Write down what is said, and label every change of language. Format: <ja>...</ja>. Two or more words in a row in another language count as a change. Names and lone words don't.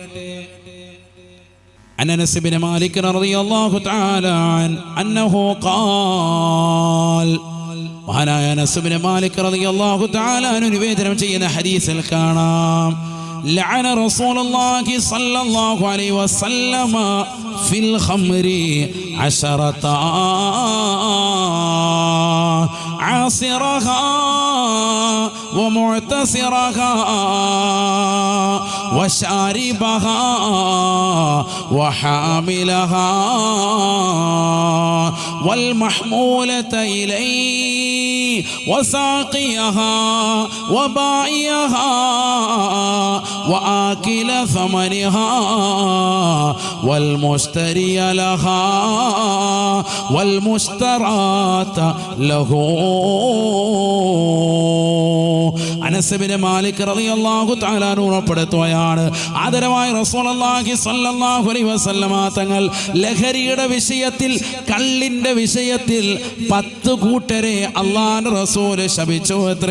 <ml>അനസ് ഇബ്നു മാലിക്</ml> <ar>رضي الله تعالى عنه قال,</ar> <ml>മഹാനായ അനസ് ഇബ്നു മാലിക്</ml> <ar>رضي الله تعالى عنه</ar> <ml>നിവേദനം ചെയ്യുന്ന ഹദീസിൽ കാണാം,</ml> <ar>لعن رسول الله صلى الله عليه وسلم في الخمر</ar> <ml>10</ml> <ar>عاصرها ومعتصرها وشاربها وحاملها والمحمولة إليه وساقيها وبائعها وآكل ثمنها والمشتري لها والمشترات له.</ar> <ml>അനസ് ഇബ്നു മാലിക്</ml> <ar>رضي الله تعالى</ar> <ml>ഉറപ്പെടുത്തുകയാണ്, ആദരവായ റസൂലുള്ളാഹി</ml> <ar>صلى الله عليه وسلم</ar> <ml>തങ്ങൾ ലഹരിയുടെ വിഷയത്തിൽ, കള്ളിന്റെ വിഷയത്തിൽ 10 കൂട്ടരെ അല്ലാഹുവിന്റെ റസൂല് ശപിച്ചു അത്രേ.</ml>